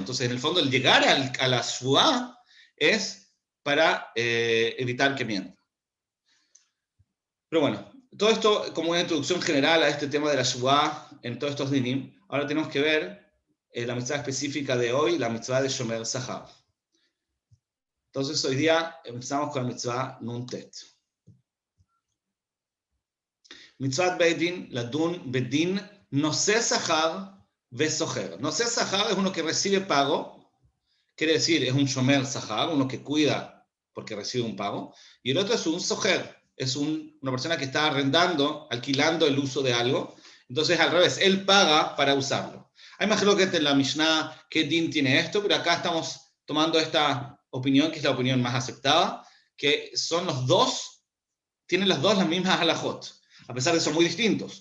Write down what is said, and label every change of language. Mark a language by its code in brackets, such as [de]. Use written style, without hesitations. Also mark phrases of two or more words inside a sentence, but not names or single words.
[es] Entonces, en el fondo, el llegar a la Shuvah es para evitar que mienta. Pero bueno, todo esto como una introducción general a este tema de la Shuvah en todos estos dinim. Ahora tenemos que ver la mitzvah específica de hoy, la mitzvah de [he] שומר שכר. [es] Entonces, hoy día empezamos con la mitzvah Nun Tet. [he] מצוות בדין לדון בדין נושא שכר והשוכר. נושא שכר [es] es uno que recibe pago, quiere decir, es un [he] שומר שכר, [es] uno que cuida porque recibe un pago, y el otro es un Soher. Es una persona que está arrendando, alquilando el uso de algo. Entonces, al revés, él paga para usarlo. Hay más que en la Mishnah qué din tiene esto, pero acá estamos tomando esta opinión, que es la opinión más aceptada, que son los dos, tienen las dos las mismas halajot, a pesar de que son muy distintos.